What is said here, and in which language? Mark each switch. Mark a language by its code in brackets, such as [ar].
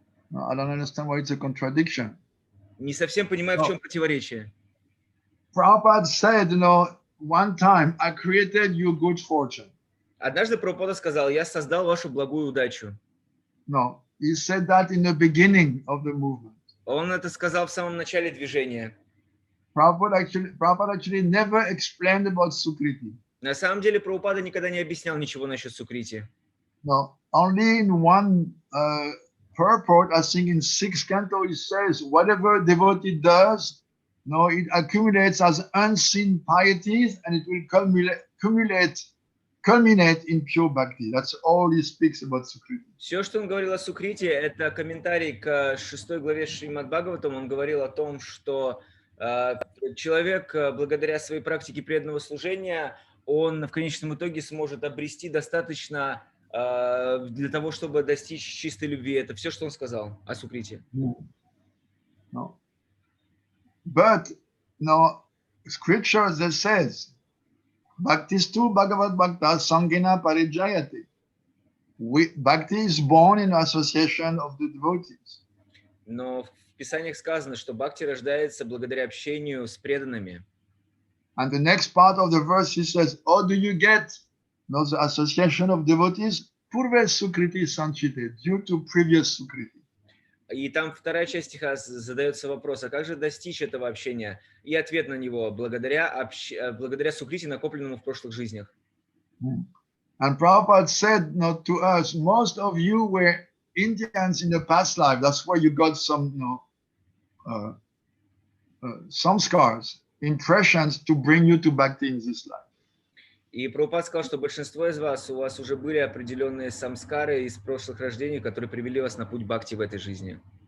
[en] No, I don't understand why it's a contradiction. [ru] Не совсем понимаю, в чем противоречие. [en] Prabhupada said, one time, I created you good fortune. [ru] Однажды Прабхупада сказал, я создал вашу благую удачу. [en] No, he said that in the beginning of the movement. [ru] Он это сказал в самом начале движения. [en] Prabhupada actually never explained about Sukriti. [ru] На самом деле Прабхупада никогда не объяснял ничего насчет сукрити. [en] No, only in one purport, I think in 6th canto, he says, whatever devotee does, it accumulates as unseen pieties and it will culminate in pure bhakti. That's all he speaks about Sukriti. [ru] Все, что он говорил о сукрите, это комментарий к 6 главе Шримад Бхагаватам. Он говорил о том, что человек, благодаря своей практике преданного служения, он в конечном итоге сможет обрести достаточно для того, чтобы достичь чистой любви. Это все, что он сказал о сукрите. [en] No. But, scripture that says, Bhaktistu Bhagavad Bhakta Sangena Parijayati. Bhakti is born in association of the devotees. [ru] Но в Писаниях сказано, что бхакти рождается благодаря общению с преданными. [en] And the next part of the verse he says, how do you get the association of devotees? Purve Sukriti Sanchite, due to previous Sukriti. [ru] И там вторая часть стиха задается вопрос, а как же достичь этого общения? И ответ на него, благодаря сукрити, накопленному в прошлых жизнях. [en] And Prabhupada said to us, most of you were Indians in the past life. That's why you got some scars, impressions to bring you to Bhakti in this life. [ru] И Прабхупад сказал, что большинство из вас, у вас уже были определенные самскары из прошлых рождений, которые привели вас на путь бхакти в этой жизни.